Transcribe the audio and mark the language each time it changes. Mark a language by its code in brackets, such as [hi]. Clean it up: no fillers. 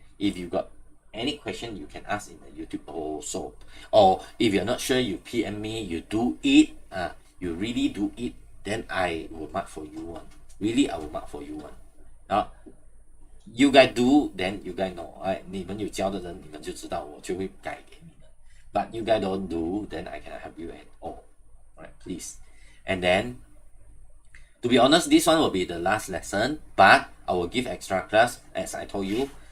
[en] If you got any question, you can ask in the YouTube also, or if you're not sure, you PM me, you do it, you really do it, then I will mark for you one. Really, I will mark for you one. You guys do, then you guys know, right? [zh] 你们有教的人，你们就知道，我就会改给你们。 [en] But you guys don't do, then I cannot help you at all. Right, please. And then, to be honest, this one will be the last lesson, but I will give extra class, as I told you.